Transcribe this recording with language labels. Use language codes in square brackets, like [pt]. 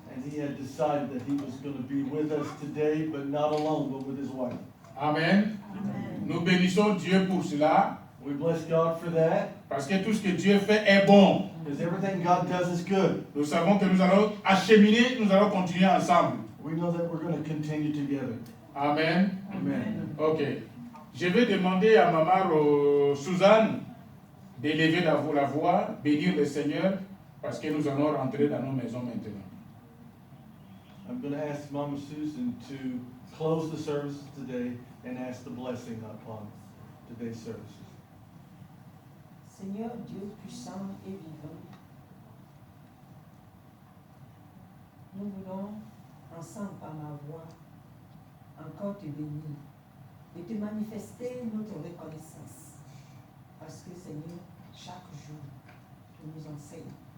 [en] and he had decided that he was going to be with us today, but not alone, but with his wife. Amen. [fr] Nous bénissons Dieu pour cela, [en] We bless God for that, [fr] parce que tout ce que Dieu fait est bon. [en] because everything God does is good. [fr] Nous savons que nous allons acheminer, nous allons continuer ensemble. [en] We know that we're going to continue together. Amen. Amen. Ok. [fr] Je vais demander à maman Suzanne d'élever la voix, bénir le Seigneur, parce que nous allons rentrer dans nos maisons maintenant. [en] I'm going to ask Mama Susan to close the services today and ask the blessing upon today's services. [fr] Seigneur Dieu puissant et vivant, nous voulons, ensemble par ma voix, encore te bénir et te manifester notre reconnaissance. Parce que Seigneur, chaque jour, tu nous enseignes.